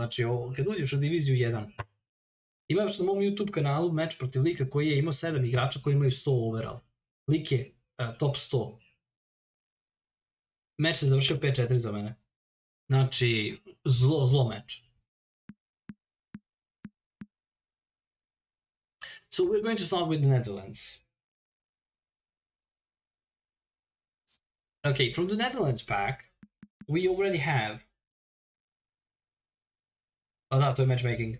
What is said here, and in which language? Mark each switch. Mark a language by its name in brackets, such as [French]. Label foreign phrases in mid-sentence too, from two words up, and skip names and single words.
[Serbian] Znači, kad uđeš u diviziju 1, imaš na mom YouTube kanalu meč protiv lika koji je imao 7 igrača koji imaju 100 overall. Lik je top 100. Meč se završio 5-4 za mene. Znači, zlo meč. [English] So we're going to start with the Netherlands. Okay, from the Netherlands pack, we already have... Oh no, to matchmaking.